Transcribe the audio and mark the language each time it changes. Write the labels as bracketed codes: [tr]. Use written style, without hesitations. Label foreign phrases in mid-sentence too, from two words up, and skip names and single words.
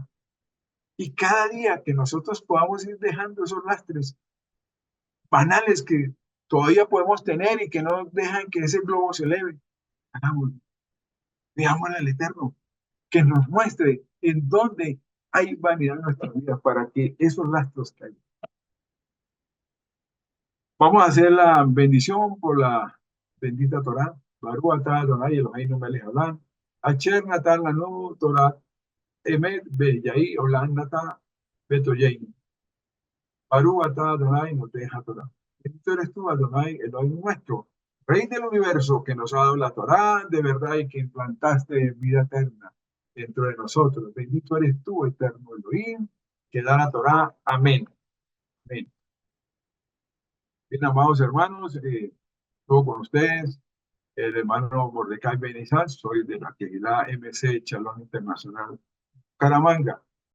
[es] Y cada día que nosotros podamos ir dejando esos lastres banales que todavía podemos tener y que no dejan que ese globo se eleve, hagámoslo. Veámosle al Eterno, que nos muestre en dónde hay vanidad en nuestra vida para que esos lastres caigan. Vamos a hacer la bendición por la bendita Torah. [he] ברוך אתה אדני אלהינו מלך העולם אשר נתן לנו תורת אמת וחיי עולם נטע בתוכנו. ברוך אתה אדני נותן התורה. [es] Bendito eres tú, Adonai, Elohim nuestro, Rey del universo, que nos ha dado la Torah de verdad y que implantaste vida eterna dentro de nosotros. Bendito eres tú, eterno Elohim, que da la Torah. Amén. Amén. Bien, amados hermanos, estuvo con ustedes el hermano Mordecai Benizal, soy de la Kehilá MC Shalom Internacional Caramanga.